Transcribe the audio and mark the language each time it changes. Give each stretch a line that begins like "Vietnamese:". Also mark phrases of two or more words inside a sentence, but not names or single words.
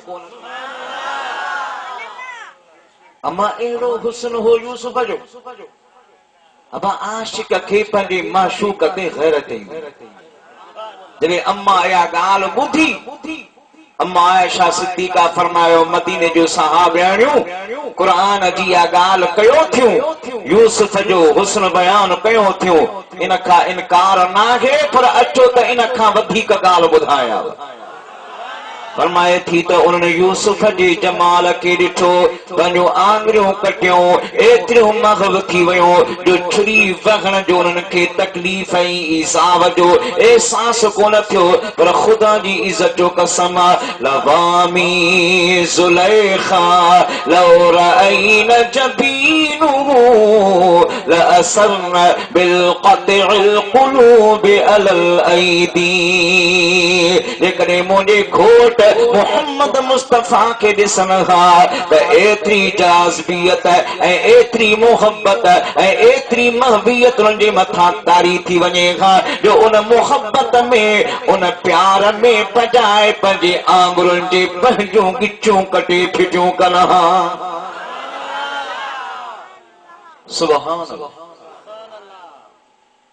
Sindhi: अमा अहिड़ो हुस्न हो यूसुफ जो अबा आशिक खे पंहिंजे माशूक ते गैरत जॾहिं अम्मा इहा ॻाल्हि ॿुधी अम्मा आयशा सिद्दीका फरमायो मदीने जो सहाबियाणियूं कुरान जी इहा ॻाल्हि कयो थियूं यूसुफ जो हुस्न बयान कयो थियूं इन खां इनकार नाहे पर अचो त इन खां वधीक ॻाल्हि ॿुधायां फरमाए थी तो उन्होंने यूसुफ जे जमाल के ॾिठो पंहिंजूं आङरियूं कटियूं एतिरियूं मग़ब थी वियूं जो छुरी वहण जो उन्हनि खे तकलीफ़ ऐं ईज़ाव जो एहसास कोन थियो पर ख़ुदा जी इज़त जो कसम लवामी ज़ुलैखा
Arabic: لو رأين جبينه لآثرن بالقطع القلوب على الأيدي
Sindhi: जेकॾहिं मुंहिंजे घोट मोहम्मद मुस्तफा के ॾिसण खां त एतिरी जाज़बियत ऐं एतिरी मोहब्बत ऐं एतिरी महबियत उनजे मथां तारी थी वञे खां जो उन मोहब्बत में उन प्यार में पजाए पंहिंजे आङुरुनि जे पंहिंजूं गिचूं कटे फिटियूं कनि हा
Arabic: سبحان الله